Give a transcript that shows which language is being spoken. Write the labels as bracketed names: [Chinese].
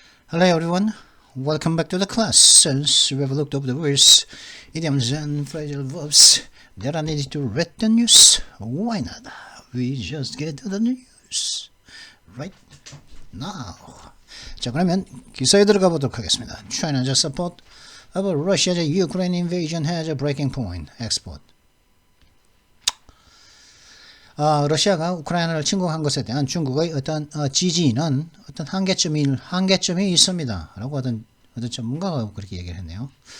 [English] Hello everyone, welcome back to the class. Since we have looked over the words, idioms and phrasal verbs that are needed to read the news, why not? We just get to the news right now. [Korean] 자, 그러면 기사에 들어가 보도록 하겠습니다. [English] China's support of Russia's Ukraine invasion has a breaking point. Export. [Korean] 러시아가 우크라이나를 침공한 것에 대한 중국의 어떤 지지는 어떤 한계점이 있습니다. 라고 어떤 전문가가 그렇게 얘기를 했네요.